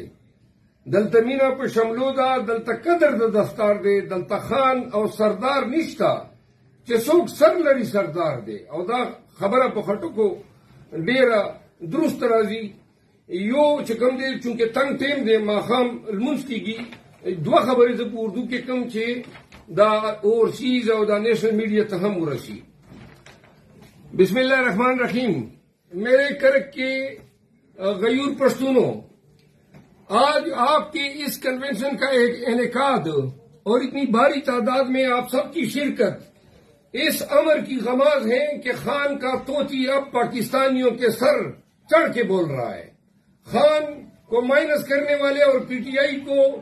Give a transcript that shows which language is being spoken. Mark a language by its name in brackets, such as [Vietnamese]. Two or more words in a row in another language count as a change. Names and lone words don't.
[Pashto] دلته مینه په شملو ده دلته قدر د دستار دی دلته خان او سردار نشته چې څوک سر لري سردار دی او دا خبره په خټکو ډیره درست راځي یو چې کوم دی چونکې تنګ ټیم دی ماښام لمونځ کېږي 2 خبرې زه په اردو کې کوم چې دا اوورسیز او دا [English] national media [Pashto] ته هم ورسي [Arabic] بسم الله الرحمن الرحیم [Urdu] میرے کرک کے غیور پشتونوں آج آپ کے اس کنونشن کا ایک انعقاد اور اتنی بھاری تعداد میں آپ سب کی شرکت اس امر کی غماز ہے کہ خان کا طوطی اب پاکستانیوں کے سر چڑھ کے بول رہا ہے خان کو مائنس کرنے والے اور پی ٹی آئی کو